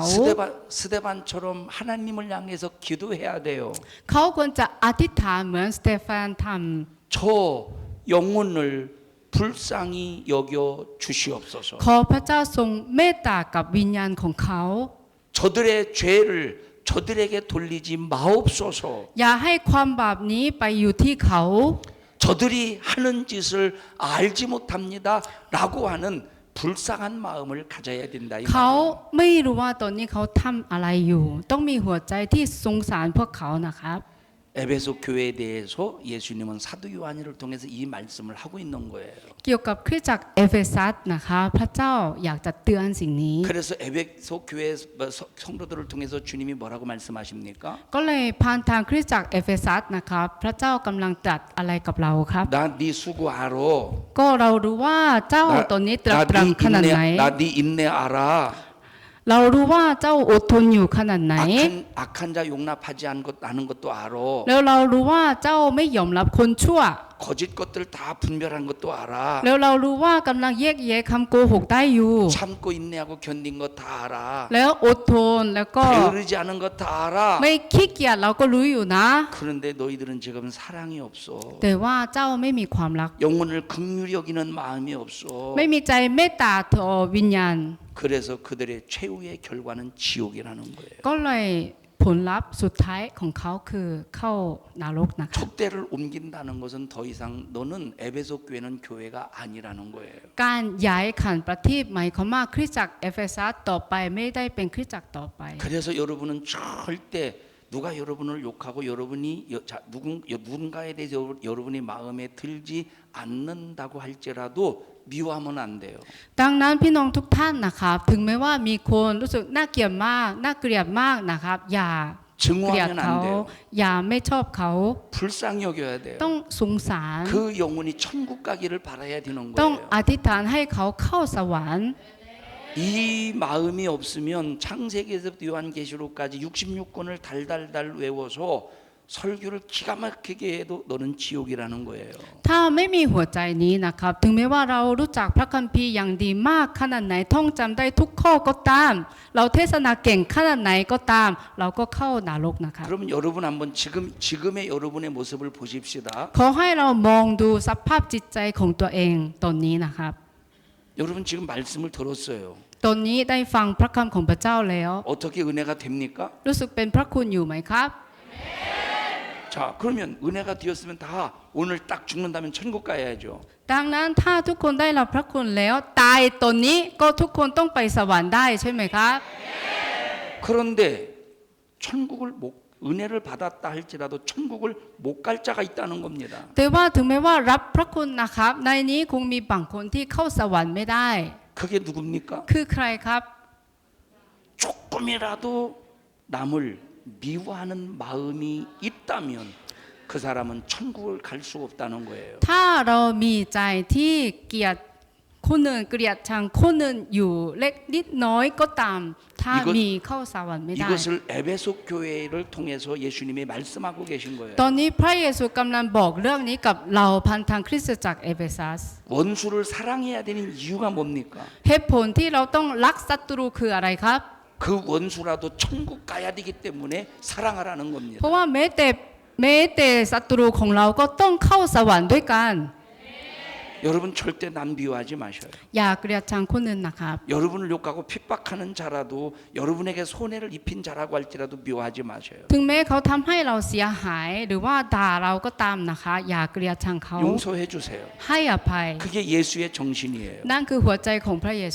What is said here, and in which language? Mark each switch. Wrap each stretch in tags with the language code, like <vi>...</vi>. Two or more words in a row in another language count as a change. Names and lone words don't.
<ko>스데반처럼 하나님을 향해서 기도해야 돼요.</ko> <th>เขาควรจะอธิษฐานเหมือนสเตฟานท</th> <ko>저 영혼을 불쌍히 여겨 주시옵소서.</ko> <th>ำขอพระเจ้าทรงเมตตากับวิญญาณของเขา</th> <ko>저들의 죄를 저들에게 돌리지 마옵소서.</ko> <th>อย่าให้ความบาปนี้ไปอยู่ที่เขา</th> <ko>저들이 하는 짓을 알지 못합니다 라고 하는 불쌍한 마음을 가져야 된다 이</ko> <th>เขา</th> <ko>말이에요.</ko> <th>ไม่รู้ว่าตอนนี้เขาทำอะไรอยู่ ต้องมีหัวใจที่สงสารพวกเขานะครับ</th> <ko>에베소 교회에 대해서 예수님은 사도 요한을 통해서 이 말씀을 하고 있는 거예요.</ko> <th>เกี่ยวกับคริสตจักรเอเฟซัสนะคะพระเจ้าอยากจะเตือนสิ่งนี้</th> <ko>그래서 에베소 교회 성도들을 통해서 주님이 뭐라고 말씀하십니까?</ko> <th>ก็เลยผ่านทางคริสตจักรเอเฟซัสนะครับพระเจ้ากำลังตรัสอะไรกับเราครับ</th> <ko>나 네 수고하러.</ko> <th>ก็เรารู้ว่าเจ้าตอนนี้ตรัสตรังขนาดไหน</th> <ko>나 네 인내 알아.</ko> <th>เรารู้ว่าเจ้าอดทนอยู่ขนาดไหน</th> <ko>악한 자 용납하지 않는 것도 알아.</ko> <th>แล้วเรารู้ว่าเจ้าไม่ยอมรับคนชั่ว</th> <ko>거짓 것들 다 분별한 것도 알아.</ko> <th>แล้วเรารู้ว่ากำลังแยกแยะคำโกหกได้อยู่</th> <ko>참고 인내하고 견딘 것 다 알아.</ko> <th>แล้วอดทนแล้วก็</th> <ko>게으르지 않은 것 다 알아.</ko> <th>ไม่ขี้เกียจเราก็รู้อยู่นะ</th> <ko>그런데 너희들은 지금 사랑이 없어.</ko> <th>แต่ว่าเจ้าไม่มีความรัก</th> <ko>영혼을 긍휼히 여기는 마음이 없어.</ko> <th>ไม่มีใจเมตตาต่อวิญญาณ</th> <ko>그래서 그들의 최후의 결과는 지옥이라는 거예요.</ko> <th>ก็เลยผลลัพธ์สุดท้ายของเขาคือเข้านรกนะคะ</th> <ko>촛대를 옮긴다는 것은 더 이상 너는 에베소 교회는 교회가 아니라는 거예요.</ko> <th>การย้ายขันประทีปหมายความว่าคริสตจักรเอเฟซัสต่อไปไม่ได้เป็นคริสตจักรต่อไป</th> <ko>그래서 여러분은 절대 누가 여러분을 욕하고 여러분이 누군가에 대해서 여러분이 마음에 들지 않는다고 할지라도 미워하면 안 돼요.</ko> <th>ดังนั้นพี่น้องทุกท่านนะครับถึงแม้ว่ามีคนรู้สึกน่าเกลียดมากน่าเกลียดมากนะครับอย่าเกลียด</th> <ko>증오하면</ko> <th>เขา</th> <ko>안 돼요.</ko> <th>อย่าไม่ชอบเขา</th> <ko>불쌍히 여겨야 돼요.</ko> <th>ต้องสงสาร</th> <ko>그 영혼이 천국 가기를 바라야 되는</ko> <th>ต้อง</th> <ko>거예요.</ko> <th>อธิษฐานให้เขาเข้าสวรรค์</th> <ko>이 마음이 없으면 창세기에서부터 요한계시록까지 66권을 달달달 외워서 설교를 기가 막히게 해도 너는 지옥이라는 거예요.</ko> <th>ถ้าไม่มีหัวใจนี้นะครับถึงแม้ว่าเรารู้จักพระคัมภีร์อย่างดีมากขนาดไหนท่องจำได้ทุกข้อก็ตาม เราเทศนาเก่งขนาดไหนก็ตาม เราก็เข้านรกนะครับ</th> <ko>그러면 여러분 한번 지금의 여러분의 모습을 보십시다.</ko> <th>ขอให้เรามองดูสภาพจิตใจของตัวเองตอนนี้นะครับ</th> <ko>여러분 지금 말씀을 들었어요.</ko> <th>ตอนนี้ได้ฟังพระคำของพระเจ้าแล้ว</th> <ko>어떻게 은혜가 됩니까?</ko> <th>รู้สึกเป็นพระคุณอยู่ไหมครับ</th> <ko>자, 그러면 은혜가 되었으면 다 오늘 딱 죽는다면 천국 가야죠.</ko> <th>ดังนั้นถ้าทุกคนได้รับพระคุณแล้วตายตอนนี้ก็ทุกคนต้องไปสวรรค์ได้ใช่ไหมครับ</th> <ko>그런데 천국을 은혜를 받았다 할지라도 천국을 못 갈 자가 있다는 겁니다.</ko> <th>แต่ว่าถึงแม้ว่ารับพระคุณนะครับในนี้คงมีบางคนที่เข้าสวรรค์ไม่ได้</th> <ko>그게 누굽니까?</ko> <th>คือใครครับ</th> <ko>조금이라도 남을 미워하는 마음이 있다면 그 사람은 천국을 갈 수 없다는 거예요.</ko> <th>ถ้าเรามีใจที่เกลียดคนอื่นเกลียดชังคนอื่นอยู่เล็กนิดน้อยก็ตาม ถ้ามีเข้าสวรรค์ไม่ได้</th> <ko>이것을 에베소 교회를 통해서 예수님이 말씀하고 계신 거예요.</ko> <th>ตอนนี้พระเยซูกำลังบอกเรื่องนี้กับเราพันทางคริสตจักรเอเฟซัส</th> <ko>원수를 사랑해야 되는 이유가 뭡니까?</ko> <th>เหตุผลที่เราต้องรักศัตรูคืออะไรครับ</th> <ko>그 원수라도 천국 가야 되기 때문에 사랑하라는 겁니다.</ko> <th>เพราะว่าแม้แต่ศัตรูของเราก็ต้องเข้าสวรรค์ด้วยกัน</th> <ko>여러분 절대 남 비호하지 마셔요.</ko> <th>อย่าเกลียดชังคนอื่นนะครับ</th> <ko>여러분을 욕하고 핍박하는 자라도 여러분에게 손해를 입힌 자라고 할지라도 미워하지 마셔요.</ko> <th>ถึงแม้เขาทำให้เราเสียหายหรือว่าด่าเราก็ตามนะคะอย่าเกลียดชังเขา</th> <ko>용서해 주세요.</ko> <th>ให้อภัย</th> <ko>그게 예수의 정신이에요.</ko> <th>นั่นคือหัวใจของพระเยซู</th>